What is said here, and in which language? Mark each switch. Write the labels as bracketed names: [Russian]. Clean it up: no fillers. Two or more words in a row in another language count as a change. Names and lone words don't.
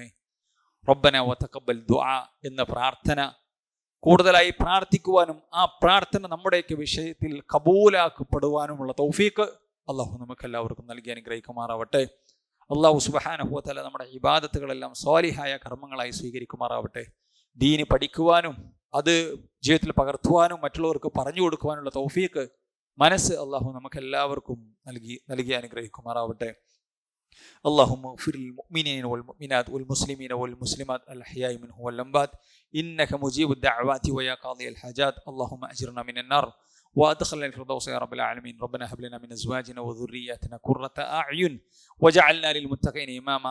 [Arabic] ربنا وتقبل دعاء [Malayalam] എന്ന പ്രാർത്ഥന കൂടുതലായി പ്രാർത്ഥിക്കുവാനും ആ പ്രാർത്ഥന നമ്മുടെയൊക്കെ വിഷയത്തിൽ കബൂലാക്കപ്പെടുവാനുമുള്ള തൗഫീഖ് അല്ലാഹു നമുക്കെല്ലാവർക്കും നൽകി അനുഗ്രഹിക്കുമാറാവട്ടെ. അല്ലാഹു സുബ്ഹാനഹു വ തആല നമ്മുടെ ഇബാദത്തുകളെല്ലാം സ്വാലിഹായ കർമ്മങ്ങളായി സ്വീകരിക്കുമാറാവട്ടെ. ദീന് പഠിക്കുവാനും അത് ജീവിതത്തിൽ പകർത്തുവാനും മറ്റുള്ളവർക്ക് പറഞ്ഞു കൊടുക്കുവാനുള്ള തൗഫീഖ് മനസ്സ് അല്ലാഹു നമുക്കെല്ലാവർക്കും നൽകി അനുഗ്രഹിക്കുമാറാവട്ടെ. [Arabic] اللهم اغفر للمؤمنين والمؤمنات والمسلمين والمسلمات الأحياء منهم والأموات إنك مجيب الدعوات ويا قاضي الحاجات. اللهم أجرنا من النار وأدخلنا الفردوس يا رب العالمين. ربنا هب لنا من أزواجنا وذرياتنا قرة أعين وجعلنا للمتقين إماما.